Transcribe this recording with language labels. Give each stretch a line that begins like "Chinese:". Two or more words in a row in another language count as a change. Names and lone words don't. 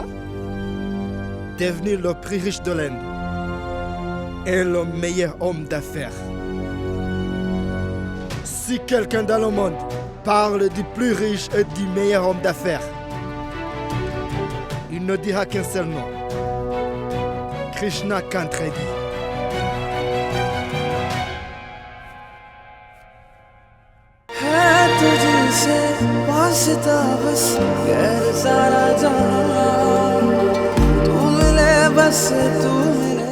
French: Devenir le plus riche de l'Inde et le meilleur homme d'affaires. Si quelqu'un dans le monde parle du plus riche et du meilleur homme d'affaires, il ne dira qu'un seul nom. Krishna Kantredi.
Hindi: तुझसे वास्ता बस गैर सारा जहां तू मिले बस तू